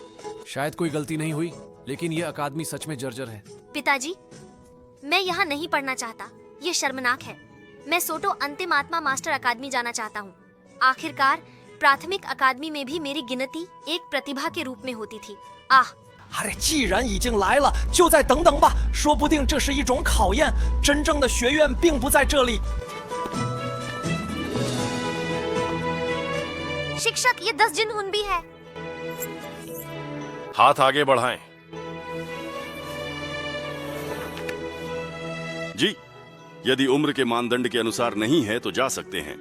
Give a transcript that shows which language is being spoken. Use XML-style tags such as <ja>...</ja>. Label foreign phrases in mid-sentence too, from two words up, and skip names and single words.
<hi>शायद कोई गलती नहीं हुई, लेकिन ये अकादमी सच में जर्जर है। पिताजी, मैं यहाँ नहीं पढ़ना चाहता। ये शर्मनाक है। मैं सोटो अंतिम आत्मा मास्टर अकादमी जाना चाहता हूँ। आखिरकार प्राथमिक अकादमी में भी मेरी गिनती एक प्रतिभा के रूप में होती थी। आह, अरे，</hi> <zh>既然已经来了，就再等等吧，说不定这是一种考验。真正的学院并不在这里。</zh> <hi>शिक्षक, ये 10 जिनहुन भी है। हाथ आगे बढ़ाएं। जी, यदि उम्र के मानदंड के अनुसार नहीं है तो जा सकते हैं।</hi>